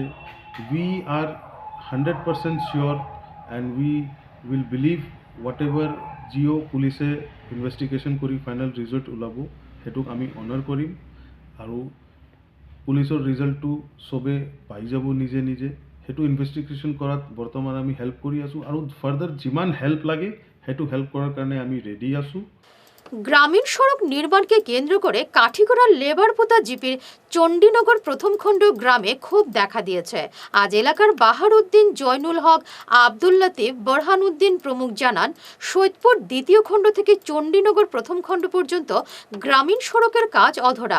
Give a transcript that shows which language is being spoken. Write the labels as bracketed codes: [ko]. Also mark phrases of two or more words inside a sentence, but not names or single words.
[en] we are 100% sure and we will believe whatever the police investigation কৰি final result [as] ওলাব, সেইটোক আমি অনাৰ কৰিম। আৰু পুলিচৰ ৰিজাল্টটো চবে পাই যাব নিজে নিজে। সেইটো ইনভেষ্টিগেশ্যন কৰাত বৰ্তমান আমি হেল্প কৰি আছোঁ, আৰু ফাৰ্দাৰ যিমান হেল্প লাগে সেইটো হেল্প কৰাৰ কাৰণে আমি ৰেডি আছোঁ। [bn] গ্রামীণ সড়ক নির্মাণকে কেন্দ্র করে কাঠিগড়া লেবার পোতা জিপির চণ্ডীনগর প্রথম খণ্ড গ্রামে ক্ষোভ দেখা দিয়েছে। আজ এলাকার বাহার উদ্দিন, জয়নুল হক, আব্দুল লতিফ, বরহান উদ্দিন প্রমুখ জানান, সৈয়দপুর দ্বিতীয় খণ্ড থেকে চণ্ডীনগর প্রথম খণ্ড পর্যন্ত গ্রামীণ সড়কের কাজ অধরা।